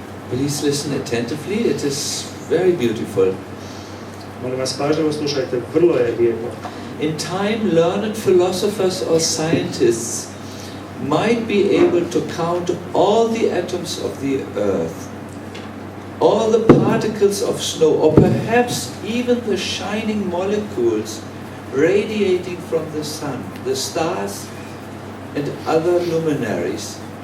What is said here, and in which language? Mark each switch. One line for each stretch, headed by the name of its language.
English: Please listen attentively, it is very beautiful.
Croatian: Molim vas, pažljivo slušajte, vrlo je lijepo.
English: In time, learned philosophers or scientists might be able to count all the atoms of the earth, all the particles of snow, or perhaps even the shining molecules radiating from the sun, the stars, and other luminaries.